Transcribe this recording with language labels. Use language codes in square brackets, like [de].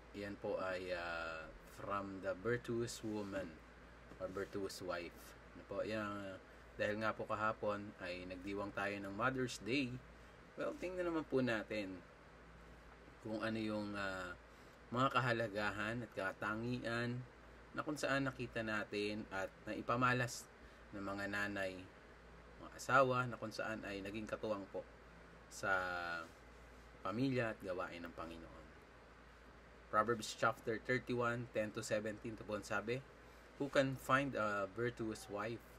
[tl] Yan po ay [en] from the virtuous woman or virtuous wife. [tl] Ano po? Yan, dahil nga po kahapon ay nagdiwang tayo ng Mother's Day. Well, tingnan naman po natin kung ano yung mga kahalagahan at katangian na kung saan nakita natin at naipamalas ng mga nanay, mga asawa, na kung saan ay naging katuwang po sa pamilya at gawain ng Panginoon. [en] Proverbs chapter 31, 10 to 17, [tl] ito po ang sabi, [en] "Who can find a virtuous wife?